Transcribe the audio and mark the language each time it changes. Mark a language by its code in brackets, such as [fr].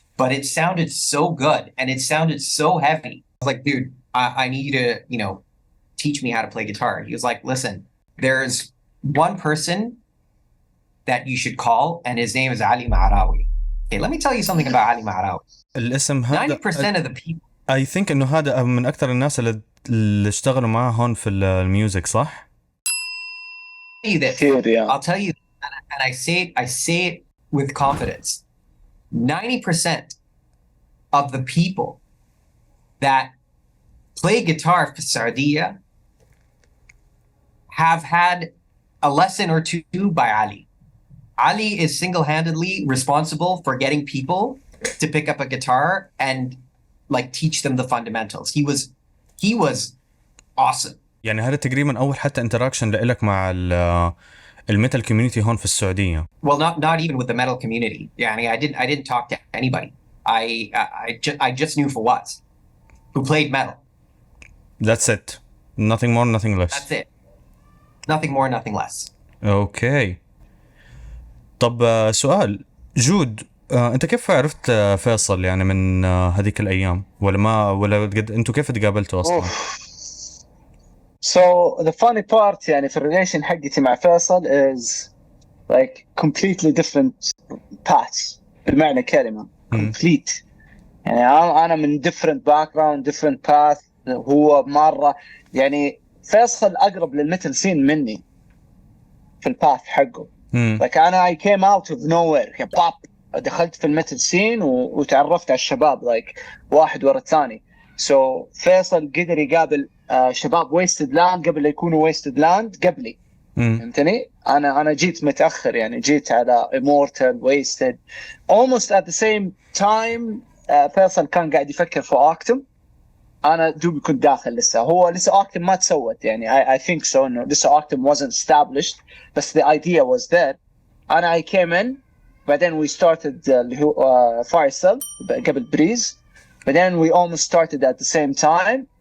[en] But it sounded so good and it sounded so heavy. I was like, dude, I need you to, you know, teach me how to play guitar. He was like, listen, there's one person that you should call, and his name is Ali Ma'arawi. Okay, let me tell you something about Ali Ma'arawi. [ar] الاسم هذا [en] 90% of the people. I think [ar] إنه هذا من أكثر الناس اللي اشتغلوا معاه هون في الميوزك، صح؟ [en] I'll tell you, and I say it with confidence. 90% of the people that play guitar for Saudiya have had a lesson or two by Ali. Ali is single-handedly responsible for getting people to pick up a guitar and like teach them the fundamentals. He was awesome. [ar] يعني هذا تقريبا أول حتى interaction لإلك مع الميتال community هون في السعودية. [en] Well, not even with the metal community. يعني I didn't talk to anybody. I just knew Fawaz, who played metal. That's it. Nothing more, nothing less. That's it. Nothing more, nothing less. Okay. [ar] طب سؤال جود، انت كيف عرفت فيصل يعني من هذيك الايام، ولا انتوا كيف تقابلتوا اصلا؟ [en] So the funny part [ar] يعني في الريليشن حقتي مع فيصل [en] is like completely different paths [ar] بالمعنى كلمة [en] complete. [ar] يعني أنا من [en] different background different path. [ar] هو مرة يعني فيصل أقرب للميتال سين مني في الباث حقه. like أنا [en] I came out of nowhere [ar] يعني باب دخلت في الميتال سين وتعرفت على الشباب like واحد ورا الثاني. so فيصل قدر يقابل شباب ويستد لاند قبل لا يكونوا ويستد لاند قبلي. فهمتني؟ أنا جيت متأخر يعني جيت على immortal wasted [en] almost at the same time. [ar] فيصل كان قاعد يفكر في أوكتوم. أنا دوبي كنت داخل لسه أوكتوم ما تسوت يعني [en] I think so [ar] إنه لسه أوكتوم [en] wasn't established [ar] بس [en] the idea was there. I came in بعدين we started [ar] اللي هو Firecell قبل بريز بعدين [en] we almost started at the same time.